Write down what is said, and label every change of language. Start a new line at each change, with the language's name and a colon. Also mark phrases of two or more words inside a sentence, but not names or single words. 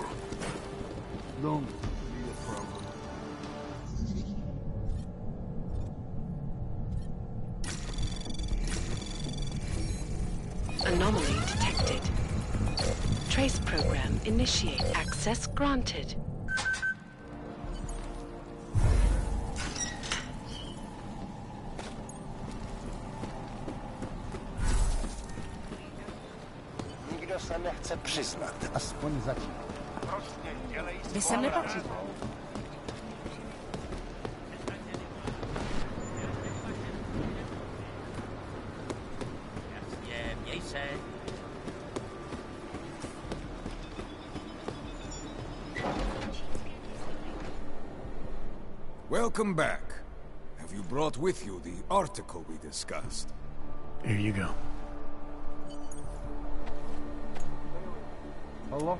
English: Don't be a problem. Anomaly detected. Trace program initiate. Access granted.
Czech: Nikdo se nechce přiznat, aspoň zatím. Prostě dělej Vy sem nepatří. Měj se.
English: Welcome back. Have you brought with you the article we discussed? Here you go. Hello?